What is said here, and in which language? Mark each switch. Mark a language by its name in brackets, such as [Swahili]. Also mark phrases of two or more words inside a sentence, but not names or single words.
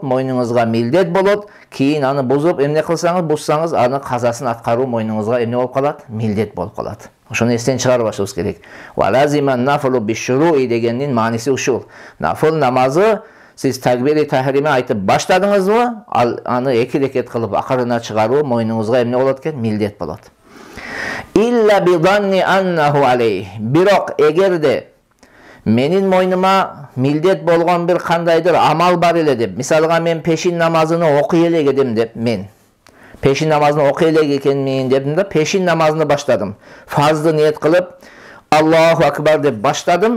[Kyrgyz] Мойнуңузга милдет болот. Кийин аны бузуп эмне кылсаңыз, бузсаңыз, аны казасын аткаруу мойнуңузга эмне болуп калат? Милдет болуп калат. Ошону эстен чыгарбашыбыз керек. [Arabic] ولازم نفله بالشروع [Kyrgyz] дегендин мааниси ушул. Нафыл намазы сиз такбири тахрима айтып баштадыңызбы, аны 2 рекет кылып акырына чыгаруу мойнуңузга эмне болот экен? Милдет болот. [Arabic] إلا بظن أنه عليه. [Kyrgyz] Бирок эгерде менин мойнума милдет болгон бир кандайдыр амал бар эле деп, мисалга мен пешин намазыны окуй элек эдим деп, мен пешин намазыны окуй элек экенмин деп да, пешин намазыны баштадым. Фазды ниет кылып, [Arabic] الله أكبر [Kyrgyz] деп баштадым.